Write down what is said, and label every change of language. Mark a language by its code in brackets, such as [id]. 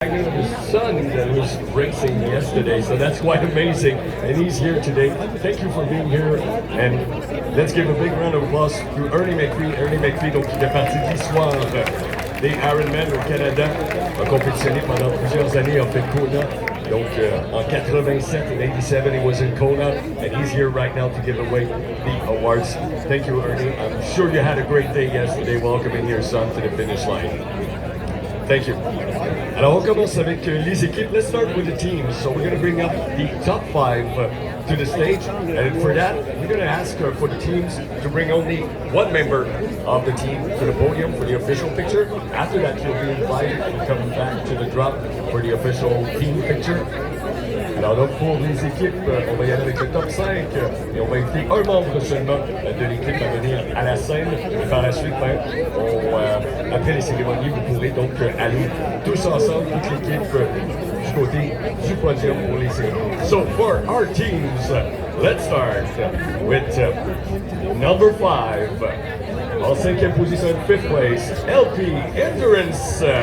[en] His son that was racing yesterday, so that's quite amazing. And he's here today. Thank you for being here. And let's give a big round of applause to Ernie McPhee. [fr] Ernie McPhee, donc, qui fait partie de l'histoire des Ironman au Canada, a compétitionné pendant plusieurs années, a fait Kona. Donc, en 87, [en] in 87, he was in Kona, and he's here right now to give away the awards. Thank you, Ernie. I'm sure you had a great day yesterday welcoming your son to the finish line. Thank you. [fr] Alors, on commence avec les équipes. [en] Let's start with the teams. So we're going to bring up the top five to the stage. And for that, we're going to ask for the teams to bring only one member of the team to the podium for the official picture. After that, you'll be invited to come back to the drop for the official team picture. [fr] Alors donc pour les équipes, on va y aller avec le top 5 et on va inviter un membre seulement de l'équipe à venir à la scène. Et par la suite, après les cérémonies, vous pourrez donc aller tous ensemble, toute l'équipe, du côté du podium pour les cérémonies. [en] So for our teams, let's start with number 5. [fr] En 5e position, [en] 5th place, [fr] LP Endurance.